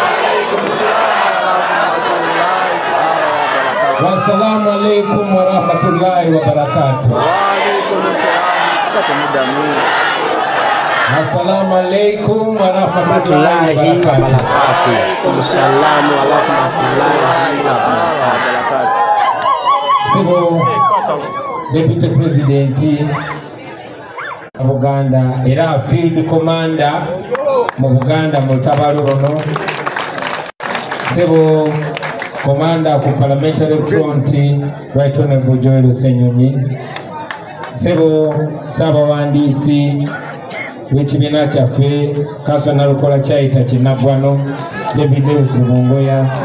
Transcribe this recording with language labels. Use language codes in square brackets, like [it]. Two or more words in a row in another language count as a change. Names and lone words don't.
[ar] والسلام عليكم ورحمة الله وبركاته. السلام عليكم ورحمة الله وبركاته. السلام ورحمة الله وبركاته. [lg] Sibo [en] Deputy President [lg] Buganda era [en] Field Commander [lg] mu Buganda mu lutabaalo luno Sebo Commander ku [en] Parliamentary Front Right Honorable [lg] Joel Ssenyonyi Sebo Ssaabawandiisi w'ekibiina kyaffe Kansula Nalukola Kyayita Kinnaggwano David Lewis Lubongoya